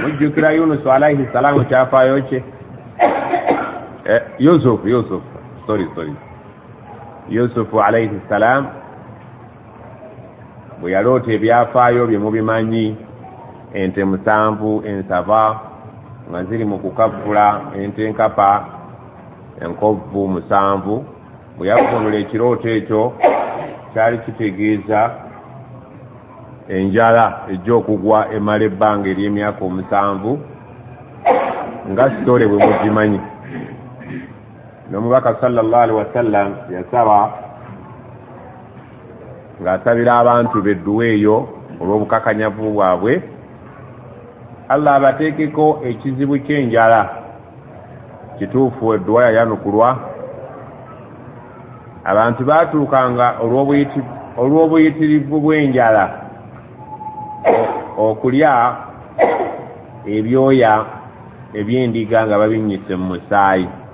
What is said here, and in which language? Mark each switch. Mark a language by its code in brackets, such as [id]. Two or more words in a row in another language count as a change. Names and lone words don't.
[lg] Mujjukira Yunusu alaihi salam kyafaayo kye? Yusufu alaihi salam bwe yaloota ebyafaayo bye mubimanyi, ente 7 ensava nga ziri mu kukavula, ente enkapa enkovvu 7. bwe yavunula ekirooto ekyo kyali kitegeeza enjala ejja okugwa emala ebbanga ery'emyaka 7 nga sitole bwe mugimanyi. N'omubaka [ar] صلى الله عليه وسلم [lg] yasaba ng'asabira abantu bedduwa eyo olw'obukakanyavu bwabwe, Allah abateekeko ekizibu ky'enjala. Kituufu edduwa yayanukulwa, abantu baatuukanga olw'obuyitirivu bw'enjala okulya ebyoya eby'endiga nga babinnyise mu musaayi,